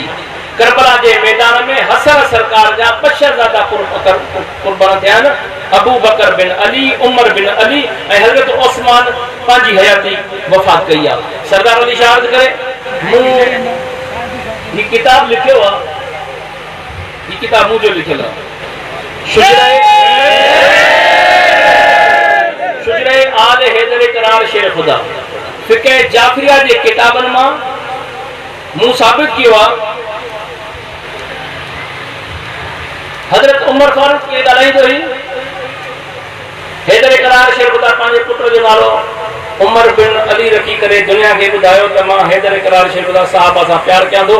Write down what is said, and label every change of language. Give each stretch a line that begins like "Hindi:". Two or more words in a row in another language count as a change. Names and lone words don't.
Sindhi: करबला जे मैदान में हसन सरकार जा 5 शहजादा कुर्बान थिया आहिनि। अबू बकर बिन अली, उमर बिन अली ऐं हज़रत उस्मान पंहिंजी हयाती वफ़ात कई आहे। सरदार अली शाह अर्ज़ करे मूं ये किताब लिखियो आहे, ये किताब मुझे लिखियल आहे। शुजरे आल हैदर इकरार शेर खुदा फिक़ह जाफरिया जे किताबनि मां मूं साबित कियो आहे। हज़रत उमर फारूक खे ॻाल्हाईंदो हुई हैदर इकरार शेर खुदा पंहिंजे पुट जो नालो उमर बिन अली रखी करे दुनिया के ॿुधायो त मां हैदर इकरार शेर खुदा साहब सां प्यार कयां थो।